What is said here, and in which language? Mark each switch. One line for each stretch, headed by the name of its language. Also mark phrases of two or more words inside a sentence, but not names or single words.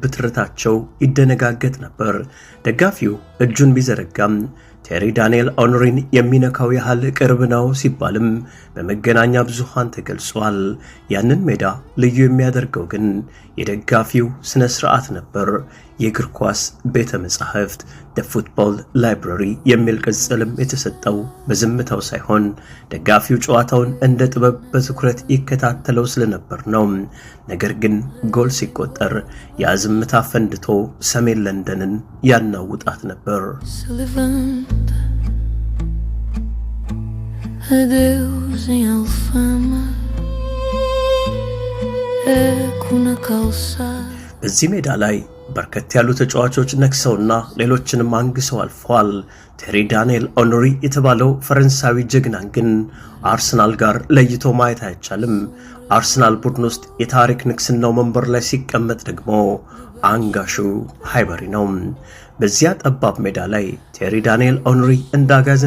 Amharic: ትርታቸው ይደነጋገጥ ነበር። ደጋፊው እጁን ቢዘረጋም ቴሪ ዳንኤል ኦንሪን የሚነካው ያህል ቅርብ ነው ሲባልም በመገናኛ ብዙሃን ተገልጿል። ያንን ሜዳ ልዩ የሚያደርገው ግን የደጋፊው ስነ ስርዓት ነበር። የእግር ኳስ ቤተ መጻሕፍት
English: the football library
Amharic: የሚል ቅጽልም የተሰጠው በዝምታው ሳይሆን ደጋፊው ጨዋታውን እንደ ጥበብ በትኩረት ይከታተለው ስለነበር ነው። ነገር ግን ጎል ሲቆጠር ያ ዝምታ ፈንድቶ ሰሜን ለንደንን ያናውጣት ነበር።
Portuguese: adeus em Alfama eco na calçada
Amharic: በዚህ ሜዳ ላይ በርከት ያሉ ተጫዋቾች ነክሰውና ሌሎችንም አንግሰው አልፈዋል። ቴሪ ዳንኤል ኦንሪ የተባለው ፈረንሳዊ ጀግናን ግን አርሰናል ጋር ለይቶ ማየት አይቻልም። አርሰናል ቡድን ውስጥ የታሪክ ንግስናው መንበር ላይ ሲቀመጥ ደግሞ አንጋሹ ሃይበሪ ነው። በዚያ ጠባብ ሜዳ ላይ ቴሪ ዳንኤል ኦንሪ እንዳጋዘን